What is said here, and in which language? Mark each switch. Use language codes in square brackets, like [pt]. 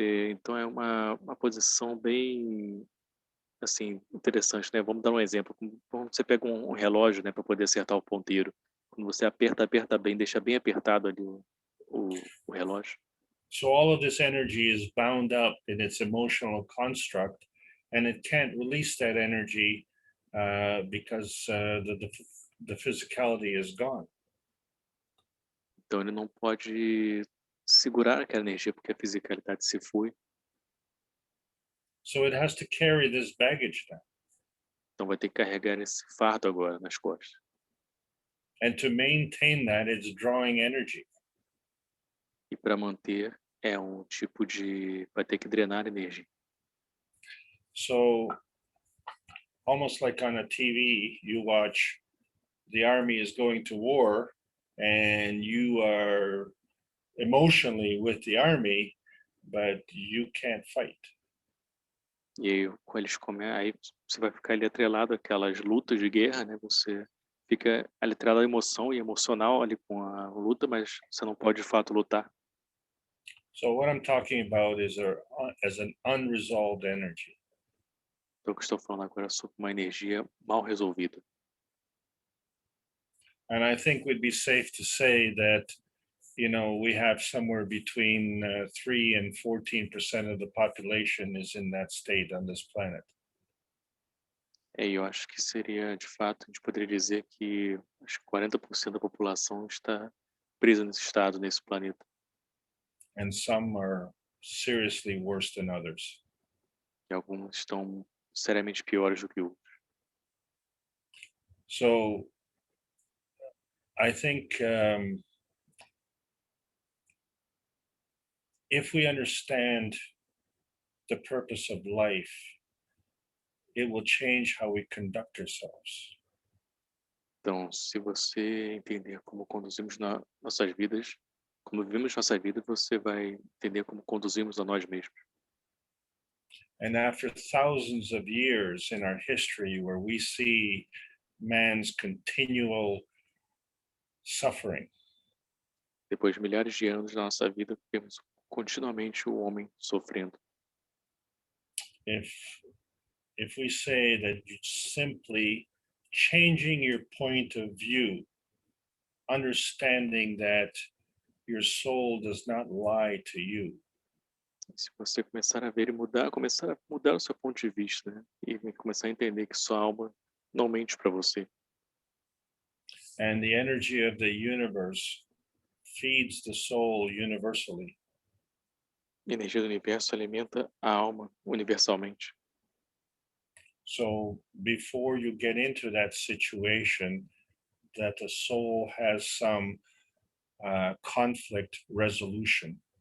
[pt] Então é uma posição bem assim interessante, né? Vamos dar um exemplo. Quando você pega um relógio, né, para poder acertar o ponteiro, quando você aperta bem, deixa bem apertado ali o relógio. [en] So all of this energy is bound up in its emotional construct, and it can't release that energy because the physicality is gone. [pt] Então ele não pode segurar aquela energia porque a fisicalidade se foi. [en] So it has to carry this baggage now. [pt] Então vai ter que carregar esse fardo agora nas costas. [en] And to maintain that, it's drawing energy. [pt] E para manter é um tipo de... vai ter que drenar energia. [en] So almost like on a TV, you watch the army is going to war and you are emotionally with the army, but you can't fight. [pt] E aí, quando eles aí você vai ficar ali atrelado àquelas lutas de guerra, né? Você fica ali atrelado à emoção e emocional ali com a luta, mas você não pode de fato lutar. [en] So what I'm talking about is as an unresolved energy. [pt] Então, o que eu estou falando agora é sobre uma energia mal resolvida. [en] And I think we'd be safe to say that, you know, we have somewhere between 3 and 14% of the population is in that state on this planet. [pt] E eu acho que seria, de fato, a gente poderia dizer que acho que 40% da população está presa nesse estado, nesse planeta. [en] And some are seriously worse than others. [pt] E alguns estão seriamente piores do que outros. [en] So I think if we understand the purpose of life, it will change how we conduct ourselves. [pt] Então, se você entender como conduzimos nossas vidas, como vivemos nossa vida, você vai entender como conduzimos a nós mesmos. [en] And after thousands of years in our history where we see man's continual suffering, [pt] Depois de milhares de anos da nossa vida, vemos continuamente o homem sofrendo. [en] if we say that simply changing your point of view, understanding that your soul does not lie to you, [pt] Se você começar a ver e mudar, começar a mudar o seu ponto de vista, né? E começar a entender que sua alma não mente para você. [en] and the energy of the universe feeds the soul universally. [pt] A energia do universo alimenta a alma universalmente. [en] So before you get into that situation that the soul has some conflict resolution,